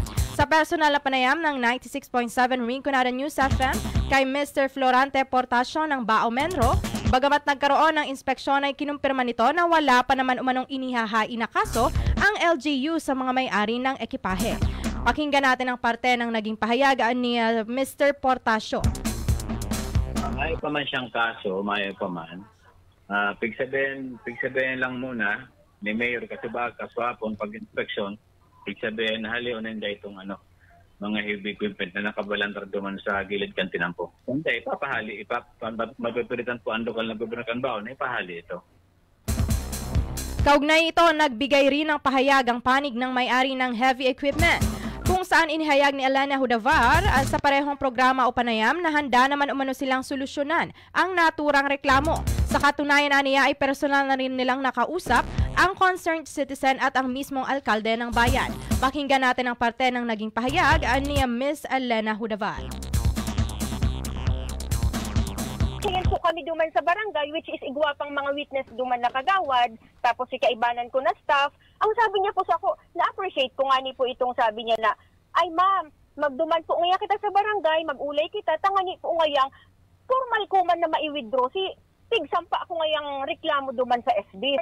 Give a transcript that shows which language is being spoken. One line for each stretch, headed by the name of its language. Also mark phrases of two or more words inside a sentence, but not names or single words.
Filipino: Sa personal na panayam ng 96.7 Rinconada News FM kay Mr. Florante Portasio ng Bao Menro, bagamat nagkaroon ng inspeksyon ay kinumpirma nito na wala pa naman umanong inihahain na kaso ang LGU sa mga may-ari ng ekipahe. Pakinggan natin ang parte ng naging pahayag ni Mr. Portasio.
Rinconada Bikol: May pa man siyang kaso, may pa man. Pigsabihin lang muna ni Mayor Kasubag, kaswapon pag-inspeksyon, pigsabihin na halionin na itong mga
English: heavy equipment
Rinconada Bikol: na nakabalandar duman sa gilid kantinampo.
Filipino: Hindi, ipapahali, mapipilitan po ang lokal na gobyerno ng Bao na ipahali ito. Kaugnay ito, nagbigay rin ng pahayag ang panig ng may-ari ng
English: heavy equipment
Filipino: kung saan inihayag ni Elena Hudavar sa parehong programa o panayam na handa naman umano silang solusyonan ang naturang reklamo. Sa katunayan niya ay personal na rin nilang nakausap ang
English: concerned citizen
Filipino: at ang mismong alkalde ng bayan. Pakinggan natin ang parte ng naging pahayag ni Miss Elena Hudavar.
Rinconada Bikol: Tingin po kami duman sa barangay,
English: which is
Rinconada Bikol: igwapang mga witness duman na kagawad, tapos ikaibanan ko na staff. Ang sabi niya po sa ako, na-appreciate ko nga ni po itong sabi niya na, ay ma'am, magduman po ngaya kita sa barangay, magulay kita, tangani po ngayang, formal ko man na mai-withdraw si tigsampa ako ngayang reklamo duman sa SB.